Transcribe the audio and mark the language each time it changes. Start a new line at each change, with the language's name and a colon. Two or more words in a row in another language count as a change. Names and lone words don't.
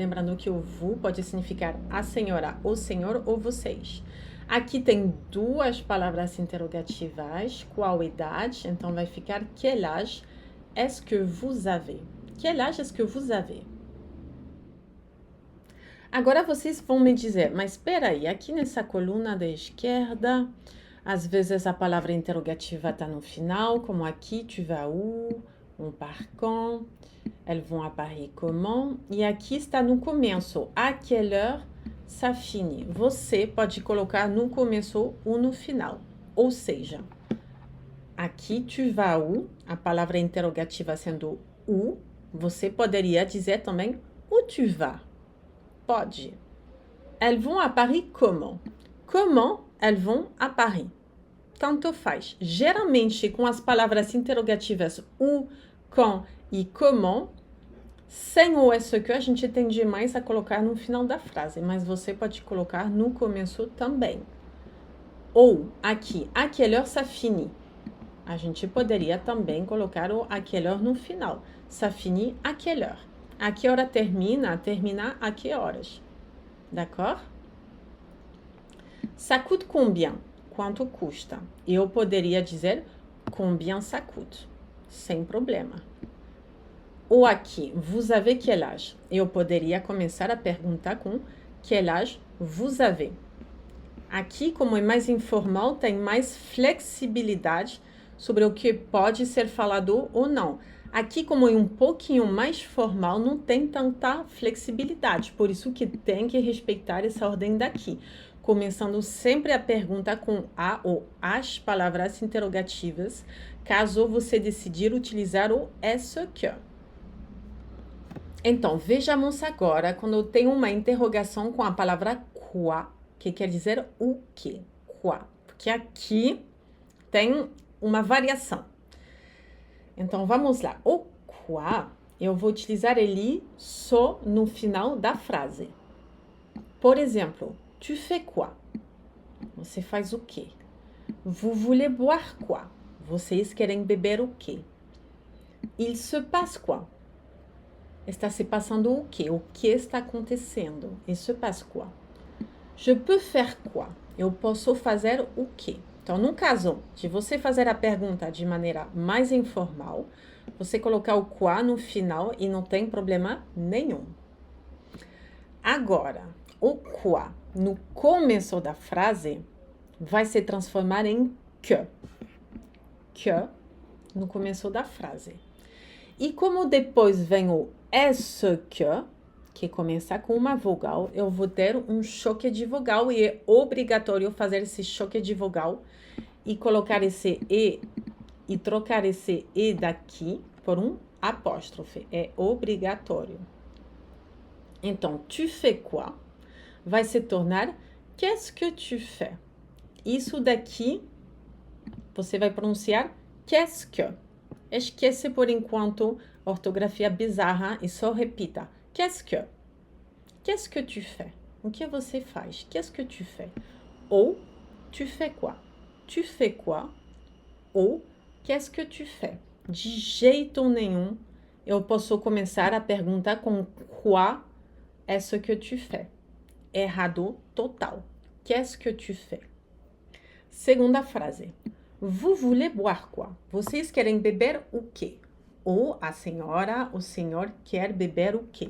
Portuguese: Lembrando que o vous pode significar a senhora, o senhor ou vocês. Aqui tem 2 palavras interrogativas, qual idade? Então vai ficar
French: quel âge est-ce que vous avez? Quel âge est-ce que vous avez?
Portuguese: Agora vocês vão me dizer, mas espera aí, aqui nessa coluna da esquerda, às vezes a palavra interrogativa está no final, como aqui,
French: tu vas où, on part quand, elles vont à Paris comment,
Portuguese: e aqui está no começo,
French: à quelle heure ça finit.
Portuguese: Você pode colocar no começo ou no final, ou seja, aqui
French: tu vas où,
Portuguese: a palavra interrogativa sendo où, você poderia dizer também
French: où tu vas.
Portuguese: Pode.
French: Elles vont à Paris comment? Comment elles vont à Paris?
Portuguese: Tanto faz. Geralmente, com as palavras interrogativas
French: où, quand
Portuguese: e comment, sem o
French: est-ce que,
Portuguese: a gente tende mais a colocar no final da frase, mas você pode colocar no começo também. Ou, aqui,
French: à quelle heure ça finit?
Portuguese: A gente poderia também colocar o
French: à quelle heure
Portuguese: no final.
French: Ça finit à quelle heure?
Portuguese: A que hora termina? Terminar a que horas?
French: D'accord? Ça coûte combien?
Portuguese: Quanto custa? Eu poderia dizer
French: combien ça coûte,
Portuguese: sem problema. Ou aqui,
French: vous avez quel âge?
Portuguese: Eu poderia começar a perguntar com
French: quel âge vous avez.
Portuguese: Aqui, como é mais informal, tem mais flexibilidade sobre o que pode ser falado ou não. Aqui, como é um pouquinho mais formal, não tem tanta flexibilidade. Por isso que tem que respeitar essa ordem daqui. Começando sempre a pergunta com a ou as palavras interrogativas, caso você decidir utilizar o
French: est-ce que.
Portuguese: Então, vejamos agora quando eu tenho uma interrogação com a palavra quoi, que quer dizer o quê? Quoi. Porque aqui tem uma variação. Então, vamos lá. O quoi, eu vou utilizar ele só no final da frase. Por exemplo,
French: tu fais quoi?
Portuguese: Você faz o quê?
French: Vous voulez boire quoi?
Portuguese: Vocês querem beber o quê?
French: Il se passe quoi?
Portuguese: Está se passando o quê? O que está acontecendo?
French: Il se passe quoi? Je peux faire quoi?
Portuguese: Eu posso fazer o quê? Então, no caso de você fazer a pergunta de maneira mais informal, você colocar o quoi no final e não tem problema nenhum. Agora, o quoi no começo da frase vai se transformar em que. Que no começo da frase. E como depois vem o
French: est-ce que
Portuguese: começa com uma vogal, eu vou ter um choque de vogal e é obrigatório fazer esse choque de vogal e colocar esse e trocar esse E daqui por um apóstrofe. É obrigatório. Então,
French: tu fais quoi?
Portuguese: Vai se tornar
French: qu'est-ce que tu fais?
Portuguese: Isso daqui, você vai pronunciar
French: qu'est-ce que.
Portuguese: Esquece por enquanto ortografia bizarra e só repita.
French: Qu'est-ce que? Qu'est-ce que tu fais?
Portuguese: O que você faz?
French: Qu'est-ce que tu fais? Ou, tu fais quoi? Tu fais quoi?
Portuguese: Ou,
French: qu'est-ce que tu fais?
Portuguese: De jeito nenhum, eu posso começar a pergunta com
French: quoi est-ce que tu fais?
Portuguese: Errado total.
French: Qu'est-ce que tu fais?
Portuguese: Segunda frase.
French: Vous voulez boire quoi?
Portuguese: Vocês querem beber o quê? Ou a senhora, o senhor quer beber o quê?